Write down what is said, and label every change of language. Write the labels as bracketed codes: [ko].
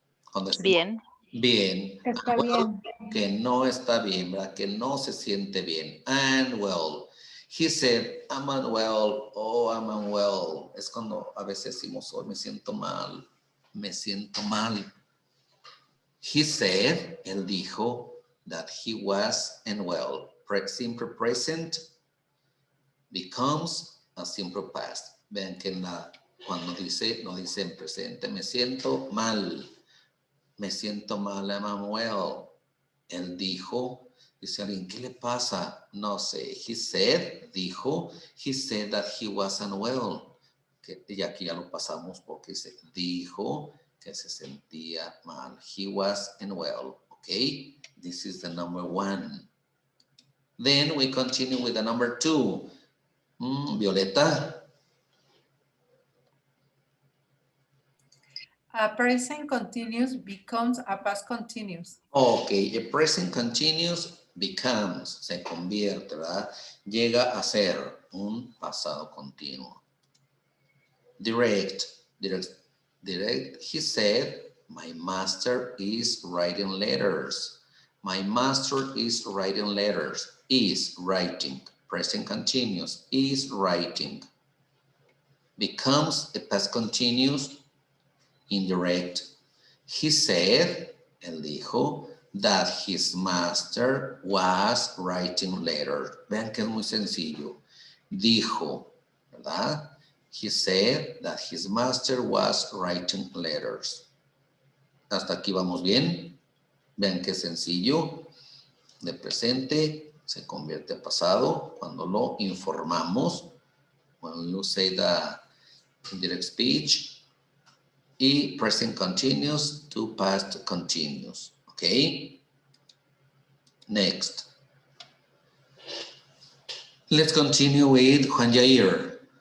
[es] Cuando decimos Bien. bien. Está [en] Unwell, [es] bien. que no está bien, ¿verdad? Que no se siente bien. Unwell. [en] He said, I'm unwell. Oh, I'm unwell. [es] Es cuando a veces decimos, oh, me siento mal. Me siento mal. [en] He said, [es] él dijo, [en] that he was unwell. Simple present becomes a simple past. [es] Vean que cuando dice, no dice en presente, me siento mal. Me siento mal, [en] I'm unwell. [es] Él dijo, dice alguien, ¿qué le pasa? No sé. [en] He said, [es] dijo, [en] he said that he was unwell. [es] Y aquí ya lo pasamos porque dijo que se sentía mal. [en] He was unwell. Okay, this is the number 1. Then we continue with the number 2. Violeta. A present continuous becomes a past continuous. Okay, a present continuous becomes, [es] se convierte, ¿verdad? Llega a ser un pasado continuo. [en] Direct. He said, my master is writing letters. My master is writing letters. Is writing. Present continuous. Is writing. Becomes a past continuous. Indirect. He said, [es] él dijo, [en] that his master was writing letters. [es] Vean que es muy sencillo. Dijo, ¿verdad? [en] He said that his master was writing letters. [es] Hasta aquí vamos bien. Vean qué sencillo. De presente se convierte a pasado cuando lo informamos. [en] When you say the indirect speech. Y present continuous to past continuous. Okay. Next. Let's continue with Juan Jair.